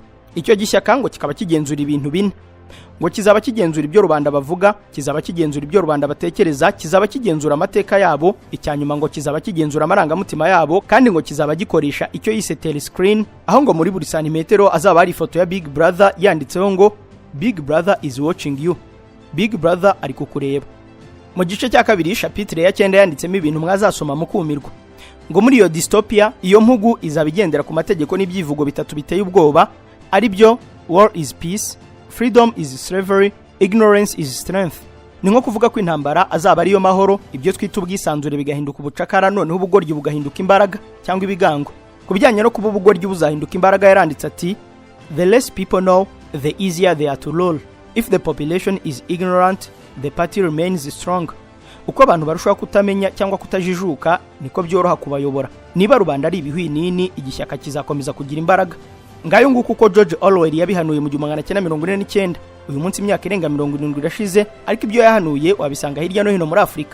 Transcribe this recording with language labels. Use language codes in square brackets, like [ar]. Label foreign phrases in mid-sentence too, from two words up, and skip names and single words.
[rw] Icyo gishyaka ngo kikaba kigenzura ibintu bine. Ngo kizaba kigenzura ibyo rubanda bavuga, kizaba kigenzura ibyo rubanda batekereza, kizaba kigenzura amateka yabo, icyanyuma ngo kizaba kigenzura amarangamutima yabo, kandi ngo kizaba gikoresha icyo yise telescreen, aho ngo muri buri santimetero azaba hari ifoto ya Big Brother yanditseho ngo [en] Big Brother is watching you. [rw] Big Brother ari kukureba. Mu gice cya kabiri chapitre ya 9 yanditsemo ibintu mwazasoma mukumirwa. Ngo muri iyo dystopia iyo mpugu izaba igendera ku mategeko n'ibyivugo bitatu biteye ubwoba, ari byo [en] war is peace, freedom is slavery, ignorance is strength. [rw] Ni nko kuvuga ko intambara azaba ariyo mahoro, ibyo twita ubwisanzure bigahinduka ubucakara, noneho ubugoryi bugahinduka imbaraga cyangwa ibigango. Kubijyanye no kuba ubugoryi buzahinduka imbaraga yaranditse ati, [en] the less people know, the easier they are to rule. If the population is ignorant, the party remains strong. [rw] Uko abantu barushaho kutamenya cyangwa kutajijuka niko byoroha kubayobora. Niba rubanda ari ibihwinini, igishyaka kizakomeza kugira imbaraga. Ngayo nguko uko George Orwell yabihanuye mu 1949. Uyu munsi imyaka irenga 70 irashize, ariko ibyo yahanuye wabisanga hirya no hino muri Afrika.